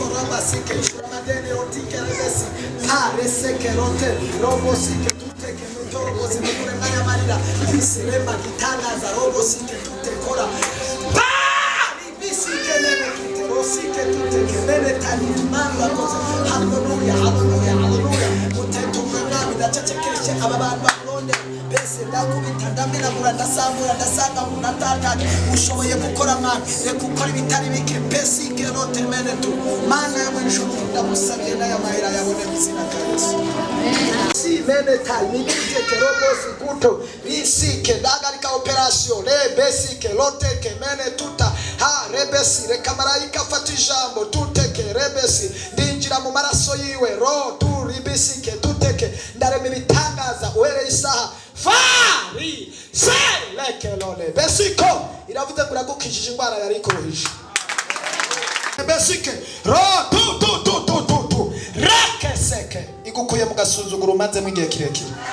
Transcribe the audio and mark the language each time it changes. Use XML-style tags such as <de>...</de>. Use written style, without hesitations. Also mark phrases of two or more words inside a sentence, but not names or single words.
<rn>raba sike shuramadene otike rebesi pa reseke rote robo sike tuteke mutoro bozi mukure nganya marira bisirema gitangaza robo sike tutekora pa bisike nene tuteke tuteke nene tani manga koze. Haleluya, haleluya, haleluya. Muteto mwami ndacecekeshe ababantu baronde bese ndakubita ndamenagura ndasambura ndasanga munataka ushoboye gukora Mana reka ukora ibitari bike pesike rote mene tu Mana ya mwisho ndamusabiye na mahera yabone bizina ka Yesu. Si mene tani niteke robosi kuto bisike ndagarika operation le besike rote ke mene tuta ha rebesi reka marayika fata ijambo tuteke rebesi ndinjira mu maraso yiwe ro tu ribisike tuteke ndarema ibitangaza uhere isaha fari seleke lole besiko iravuze ngo uragukijije indwara yari ikohije besike ro tu reke seke igukuye mu gasuzuguro umaze mu gihe kirekire.</rn>